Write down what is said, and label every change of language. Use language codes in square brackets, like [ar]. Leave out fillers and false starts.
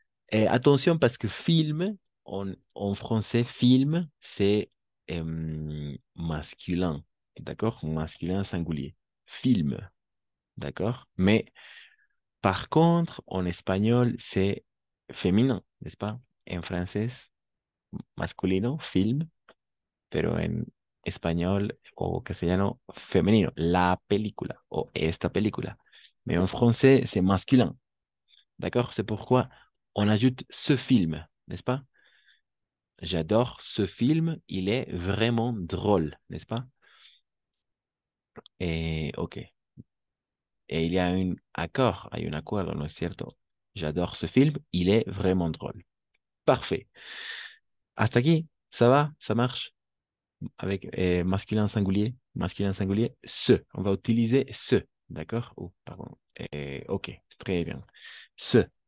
[fr] Et attention parce que film, en français, film, c'est masculin. D'accord? Masculin singulier. Film. D'accord? Mais par contre, en espagnol, c'est féminin, n'est-ce pas? En français, [es] masculino, film, pero en español o castellano, femenino, la película o esta película. [fr] Mais en français, c'est masculin. D'accord? C'est pourquoi on ajoute ce film, n'est-ce pas? J'adore ce film, il est vraiment drôle, n'est-ce pas? Et ok. Et il y a un accord, [es] hay un acuerdo, ¿no es cierto? [fr] J'adore ce film, il est vraiment drôle. Parfait. [es] Hasta aquí, [fr] ça va? Ça marche? Avec masculin singulier, ce. On va utiliser ce, d'accord? Oh, pardon. Ok, très bien. Ce.